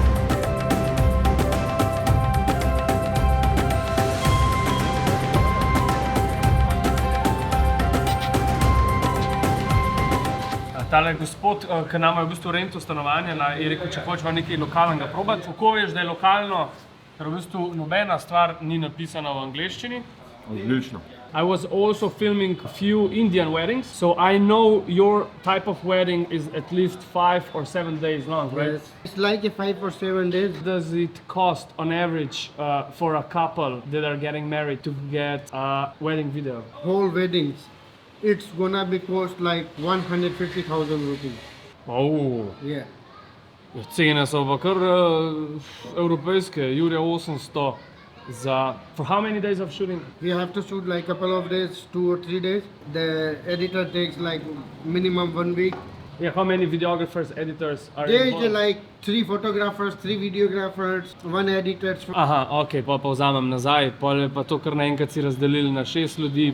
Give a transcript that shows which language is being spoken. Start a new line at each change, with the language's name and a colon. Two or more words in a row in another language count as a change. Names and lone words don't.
Slovenian: Tale gospod, ki nama je v bistvu rentil stanovanje, je rekel, če hočeva nekaj lokalnega probati. Kako veš, da je lokalno? Ker v bistvu nobena stvar ni napisana v angleščini. Odlično.
English: I was also filming a few Indian weddings, so I know your type of wedding is at least 5 or 7 days long, right? Yes. It's like a 5 or 7 days. Does it cost on average for a couple that are getting married to get a wedding video? Whole weddings. It's gonna be cost like 150,000 rupees. Oh. Yeah.
Slovenian: Cene so pa kar evropejske, Jurja 800 za...
English: For how many days of shooting? You have to shoot like couple of days, 2 or 3 days. The editor takes like minimum 1 week. Yeah, how many videographers, editors are There involved? is like 3 photographers, 3 videographers, 1 editor.
Slovenian: Aha, ok, pa vzamem nazaj, pol je pa to kar naenkrat si razdelili na 6 ljudi.